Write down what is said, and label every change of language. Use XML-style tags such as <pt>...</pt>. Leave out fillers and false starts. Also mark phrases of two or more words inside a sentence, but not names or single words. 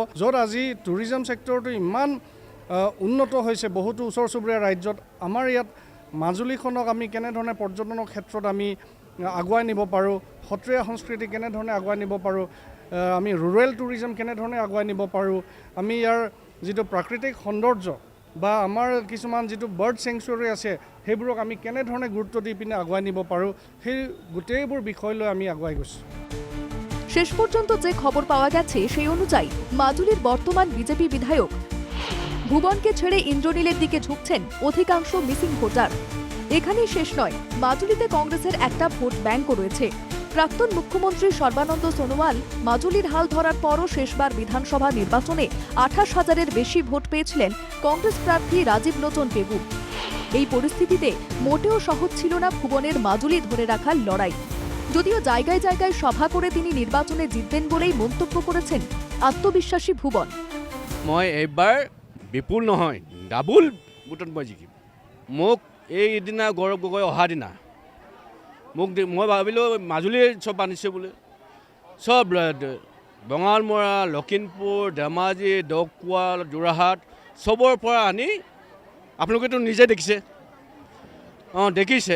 <as>য'ত আজি</as> <en>tourism sectorটো</en> <as>ইমান উন্নত হৈছে বহুতো ওচৰ চুবুৰীয়া ৰাজ্যত, আমাৰ ইয়াত মাজুলীখনক আমি কেনেধৰণে পৰ্যটনৰ ক্ষেত্ৰত আমি আগুৱাই নিব পাৰোঁ, সত্ৰীয়া সংস্কৃতি কেনেধৰণে আগুৱাই নিব পাৰোঁ, আমি</as> <en>rural tourism</en> <as>কেনেধৰণে আগুৱাই নিব পাৰোঁ, আমি ইয়াৰ যিটো প্ৰাকৃতিক সৌন্দৰ্য বা আমাৰ কিছুমান যিটো</as> <en>bird sanctuary</en> <as>আছে সেইবোৰক আমি কেনেধৰণে গুৰুত্ব দি পিনে আগুৱাই নিব পাৰোঁ, সেই গোটেইবোৰ বিষয় লৈ আমি আগুৱাই গৈছোঁ।</as> <bn>শেষ পর্যন্ত যে খবর পাওয়া গেছে সেই অনুযায়ী মাজুলির বর্তমান বিজেপি বিধায়ক ভুবনকে ছেড়ে ইন্দ্রনীলের দিকে ঝুঁকছেন অধিকাংশ মিসিং ভোটার। এখানেই শেষ নয়, মাজুলিতে কংগ্রেসের একটা</bn> <en>vote bankও</en> <bn>রয়েছে। প্রাক্তন মুখ্যমন্ত্রী সর্বানন্দ সোনোয়াল মাজুলির হাল ধরার পরও শেষবার বিধানসভা নির্বাচনে 28,000-এর বেশি ভোট পেয়েছিলেন কংগ্রেস প্রার্থী রাজীব লোচন পেগু। এই পরিস্থিতিতে মোটেও সহজ ছিল না ভুবনের মাজুলি ধরে রাখার লড়াই। যদিও জায়গায় জায়গায় সভা করে তিনি নির্বাচনে জিতবেন বলেই মন্তব্য করেছেন আত্মবিশ্বাসী ভুবন।</bn> <as>মই এইবাৰ বিপুল নহয়, ডাবুল ভোটত মই জিকিম। মোক এইদিনা গৌৰৱ গগৈ অহা দিনা মই ভাবিলোঁ মাজুলীৰ চব আনিছে বোলে, চব বঙালমৰা, লখিমপুৰ, ধেমাজি, দকুৱা, যোৰহাট চবৰ পৰা আনি, আপোনালোকেতো নিজে দেখিছে, দেখিছে।</as>